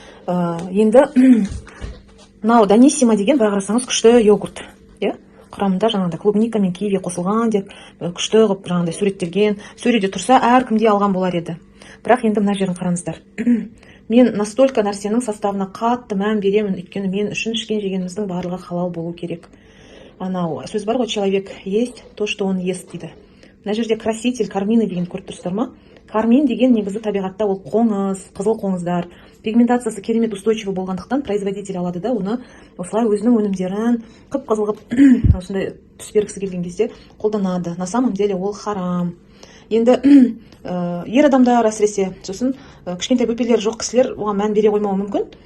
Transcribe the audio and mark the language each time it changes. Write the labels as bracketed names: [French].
[Kazakh] Енді мынау Даниссимо деген, былай қарасаңыз, күшті йогурт. Құрамында жаңағыдай клубника мен киви қосылған деп күшті қылып жаңағыдай суреттелген. Сөреде тұрса әркімде алған болар еді. Бірақ енді мына жерін қараңыздар. Мен настолько нәрсенің составына қатты мән беремін, өйткені мен үшін ішкен жегеніміздің барлығы халал болу керек. Анау сөз бар ғой, [Russian] человек есть то, что он ест [Kazakh] дейді. Мына жерде краситель, кармины деген көріп тұрсыздар ма? Кармин деген негізі табиғатта ол қоңыз, қызыл қоңыздар. Пигментациясы керемет устойчивый болғандықтан производитель алады да, оны осылай өзінің өнімдерін қып-қызыл қылып осындай түс бергісі келген кезде қолданады. [Russian] На самом деле [Kazakh] ол харам. Енді ер адамдар әсіресе, сосын кішкентай бөпелері жоқ кісілер оған мән бере қоймауы мүмкін.